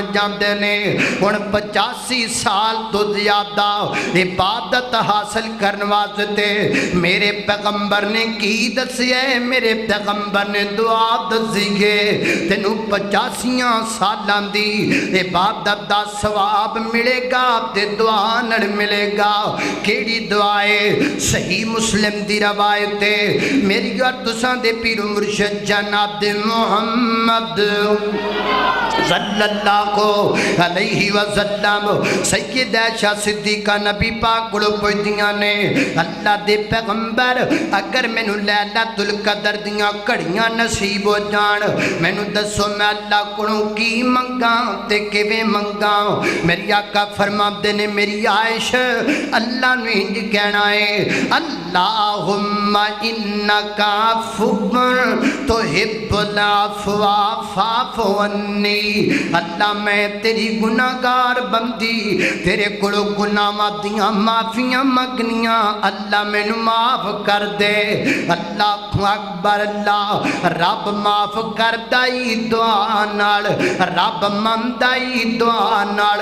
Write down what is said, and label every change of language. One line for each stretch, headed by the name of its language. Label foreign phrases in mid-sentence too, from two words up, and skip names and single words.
Punjabi: جاندے نے ان 85 سال تو زیادہ عبادت حاصل کرنے واسطے میرے پیغمبر نے کی دسیا ہے میرے پیغمبر نے دعا دسی ہے تینوں 85 سالاں دی عبادت دا ثواب ملے گا تے دعا نال ملے گا کیڑی دعا ہے صحیح مسلم دی روایت ہے میری اور تساں دے پیر مرشد جناب محمد
Arabic: صلى الله عليه وسلم
Punjabi: ਸੱਯਦਾ ਆਇਸ਼ਾ ਸਿੱਦੀਕਾ ਨਬੀ ਪਾਕ ਕੋ ਪੁੱਛਦੀਆਂ ਨੇ ਅੱਲਾਹ ਦੇ ਪੈਗ਼ੰਬਰ ਅਗਰ ਮੈਨੂੰ ਲੈਲਤੁਲ ਕਦਰ ਦੀਆਂ ਘੜੀਆਂ ਨਸੀਬ ਹੋ ਜਾਣ ਮੈਨੂੰ ਦੱਸੋ ਮੈਂ ਅੱਲਾਹ ਕੋਲੋਂ ਕੀ ਮੰਗਾਂ ਤੇ ਕਿਵੇਂ ਮੰਗਾਂ। ਮੇਰੀ ਆਕਾ ਫ਼ਰਮਾਤੇ ਨੇ ਮੇਰੀ ਆਇਸ਼ ਅੱਲਾਹ ਨੇ ਇੰਜ ਕਹਿਣਾ ਹੈ
Arabic: اللهم إنك عفو تحب العفو فاعف عني.
Punjabi: ਅੱਲਾਹ ਮੈਂ ਤੇਰੀ ਗੁਨਾਹਗਾਰ ਬੰਦੀ ਤੇਰੇ ਕੋਲੋਂ ਗੁਨਾਹਾਂ ਦੀਆਂ ਮਾਫ਼ੀਆਂ ਮੰਗਣੀਆਂ ਅੱਲਾਹ ਮੈਨੂੰ ਮਾਫ਼ ਕਰ ਦੇ।
Arabic: الله أكبر
Punjabi: ਅੱਲਾਹ ਰੱਬ ਮਾਫ਼ ਕਰਦਾ ਹੀ ਦੁਆ ਨਾਲ ਰੱਬ ਮੰਨਦਾ ਹੀ ਦੁਆ ਨਾਲ